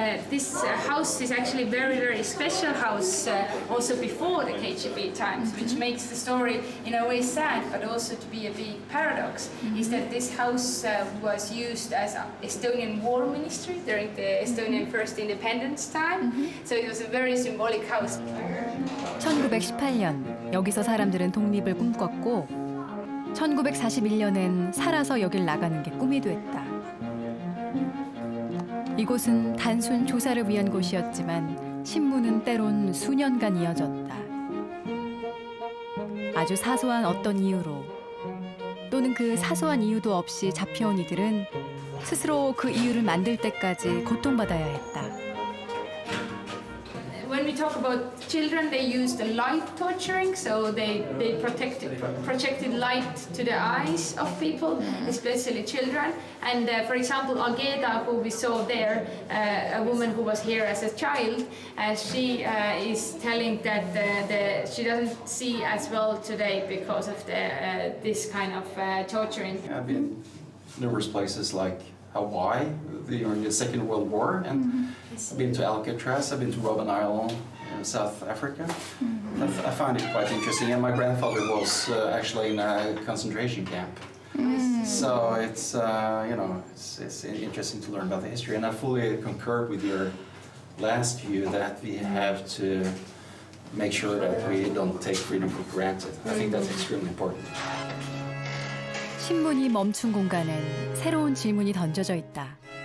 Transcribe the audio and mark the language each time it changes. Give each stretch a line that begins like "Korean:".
English: This house is actually a very, very special house also before the KGB times, which makes the story in a way sad, but also to be a big paradox, is that this house was used as Estonian war ministry during the Estonian first independence time, so it was a very symbolic house.
Korean: 1918년 여기서 사람들은 독립을 꿈꿨고 1941년엔 살아서 여길 나가는 게 꿈이 됐다. 이곳은 단순 조사를 위한 곳이었지만 신문은 때론 수년간 이어졌다. 아주 사소한 어떤 이유로 또는 그 사소한 이유도 없이 잡혀온 이들은 스스로 그 이유를 만들 때까지 고통받아야 했다.
English: When we talk about children, they used the light torturing, so they projected light to the eyes of people, especially children. And for example, Ageda, who we saw there, a woman who was here as a child, she is telling that she doesn't see as well today because of this kind of torturing. I've been numerous places like Hawaii during the Second World War, and I've been to Alcatraz, I've been to Robben Island in South Africa. I find it quite interesting, and my grandfather was actually in a concentration camp. So it's it's interesting to learn about the history, and I fully concur with your last view that we have to make sure that we don't take freedom for granted. I think that's extremely important.
Korean: 신문이 멈춘 공간엔 새로운 질문이 던져져 있다.